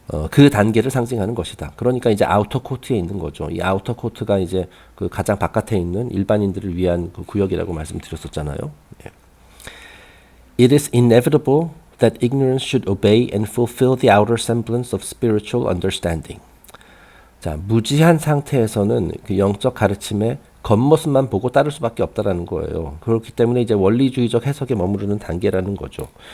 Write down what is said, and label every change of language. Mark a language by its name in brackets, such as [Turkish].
[Korean] 그 단계를 상징하는 것이다. 그러니까 이제 아우터 코트에 있는 거죠. 이 아우터 코트가 이제 그 가장 바깥에 있는 일반인들을 위한 그 구역이라고 말씀드렸었잖아요. 예. [English] It is inevitable that ignorance should obey and fulfill the outer semblance of spiritual understanding. [Korean] 자, 무지한 상태에서는 그 영적 가르침의 겉모습만 보고 따를 수밖에 없다라는 거예요. 그렇기 때문에 이제 원리주의적 해석에 머무르는 단계라는 거죠.